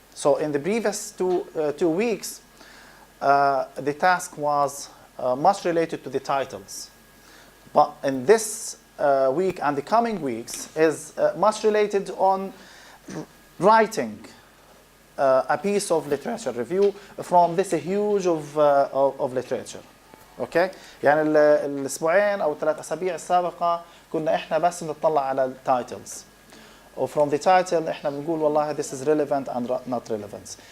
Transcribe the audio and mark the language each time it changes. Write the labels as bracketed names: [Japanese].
[English] So in the previous 2 weeks, the task was much related to the titles. But in this week and the coming weeks is much related on writing a piece of literature review from this huge of literature. Okay? [Arabic] يعني الأسبوعين أو 3 أسابيع السابقة كنا إحنا بس نطلع على التايتلز. [English] Or from the title [Arabic] احنا بنقول والله [English] this is relevant and not relevant.